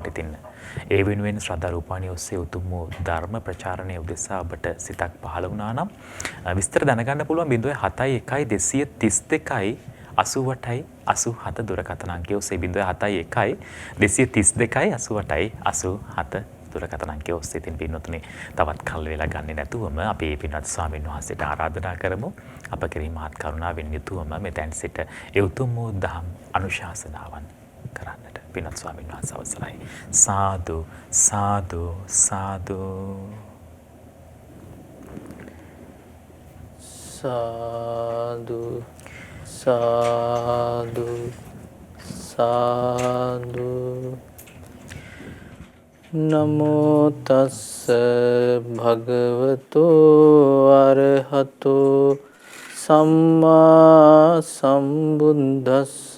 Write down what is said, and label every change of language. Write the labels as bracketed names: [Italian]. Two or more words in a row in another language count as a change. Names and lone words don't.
[Sinhala] ඉතින් ඒ වෙනුවෙන් ශ්‍රද්ධා රූපాయని ඔස්සේ උතුම් වූ ධර්ම ප්‍රචාරණය උදෙසා ඔබට සිතක් පහළ වුණා නම් විස්තර දැනගන්න පුළුවන් 0712 232 88යි 87 දුරකථන අංකය ඔස්සේ 0712 232යි 88යි 87 දුරකථන අංකය ඔස්සේ. ඉතින් පින්වතුනි, තවත් කල් වේලා ගන්නේ නැතුවම අපි පින්වත් ස්වාමීන් වහන්සේට ආරාධනා කරමු අප කෙරෙහි මහත් කරුණාවෙන් යුතුවම මෙතෙන් සිට ඒ උතුම් වූ දහම් අනුශාසනාවන් කරන්නට. පින්වත් ස්වාමීන් වහන්සේ අවසරයි. සාදු සාදු සාදු සාදු සාදු සාදු. [Pali] නමෝ තස්ස භගවතු අරහතු සම්මා සම්බුද්දස්ස.